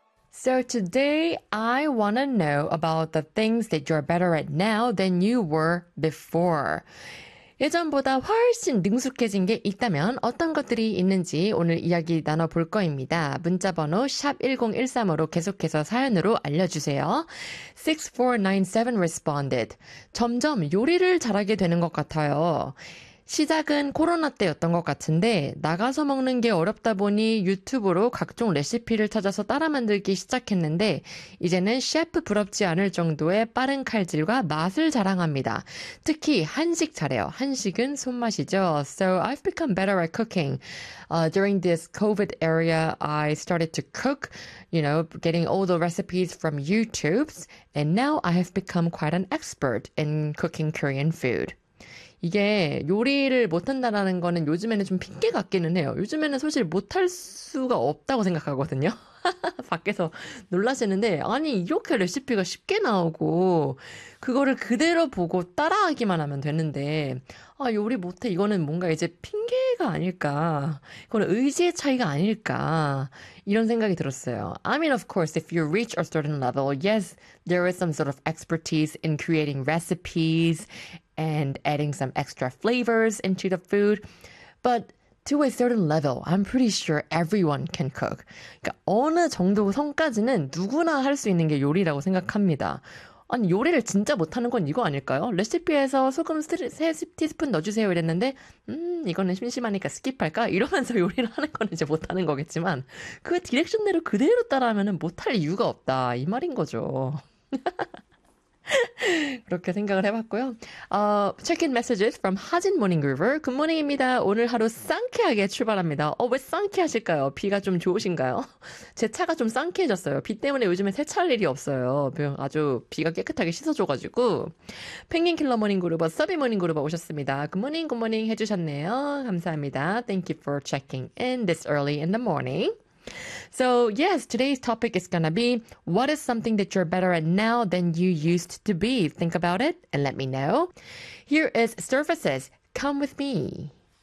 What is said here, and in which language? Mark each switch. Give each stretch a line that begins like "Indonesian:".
English: So today, I want to know about the things that you're better at now than you were before.
Korean: 예전보다 훨씬 능숙해진 게 있다면 어떤 것들이 있는지 오늘 이야기 나눠볼 거입니다. 문자번호 샵1013으로 계속해서 사연으로 알려주세요.
English: 6497 responded.
Korean: 점점 요리를 잘하게 되는 것 같아요. 시작은 코로나 때였던 것 같은데 나가서 먹는 게 어렵다 보니 유튜브로 각종 레시피를 찾아서 따라 만들기 시작했는데 이제는 셰프 부럽지 않을 정도의 빠른 칼질과 맛을 자랑합니다. 특히 한식 잘해요. 한식은 손맛이죠.
English: So I've become better at cooking. During this COVID era, I started to cook, you know, getting all the recipes from YouTubes. And now I have become quite an expert in cooking Korean food.
Korean: 이게 요리를 못한다라는 거는 요즘에는 좀 핑계 같기는 해요. 요즘에는 사실 못할 수가 없다고 생각하거든요. 밖에서 놀라시는데, 아니, 이렇게 레시피가 쉽게 나오고, 그거를 그대로 보고 따라하기만 하면 되는데, 아, 요리 못해. 이거는 뭔가 이제 핑계가 아닐까. 그건 의지의 차이가 아닐까. 이런 생각이 들었어요.
English: I mean, of course, if you reach a certain level, yes, there is some sort of expertise in creating recipes and adding some extra flavors into the food. But to a certain level, I'm pretty sure everyone can cook.
Korean: 그러니까 어느 정도 선까지는 누구나 할수 있는 게 요리라고 생각합니다. 아니, 요리를 진짜 못하는 건 이거 아닐까요? 레시피에서 소금 3티스푼 넣어주세요 이랬는데, 이거는 심심하니까 스킵할까? 이러면서 요리를 하는 거는 이제 못하는 거겠지만, 그 디렉션대로 그대로 따라하면 못할 이유가 없다. 이 말인 거죠. 그렇게 생각을 해봤고요.
English: Check-in messages from 하진 모닝 그루버.
Korean: 굿모닝입니다. 오늘 하루 상쾌하게 출발합니다. 왜 상쾌하실까요? 비가 좀 좋으신가요? 제 차가 좀 상쾌해졌어요. 비 때문에 요즘에 세차할 일이 없어요. 아주 비가 깨끗하게 씻어줘가지고. 펭귄 킬러 모닝 그루버, 서비 모닝 그루버 오셨습니다. 굿모닝, 굿모닝 해주셨네요. 감사합니다.
English: Thank you for checking in this early in the morning. So, yes, today's topic is going to be what is something that you're better at now than you used to be? Think about it and let me know. Here is Surfaces. Come with me.